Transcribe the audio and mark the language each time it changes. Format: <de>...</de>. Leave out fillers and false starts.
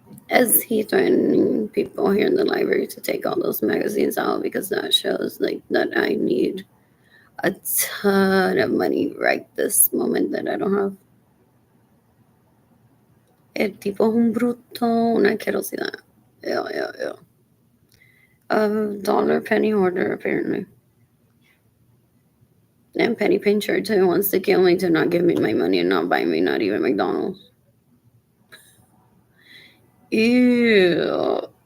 <en>As he threatening people here in the library to take all those magazines out because that shows like that I need a ton of money right this moment that I don't have.</en> <es>El tipo es un bruto, una asquerosidad.</es> <en>Yeah. A dollar penny hoarder, apparently. And penny pincher too wants to kill me to not give me my money and not buy me not even McDonald's. Ew.</en>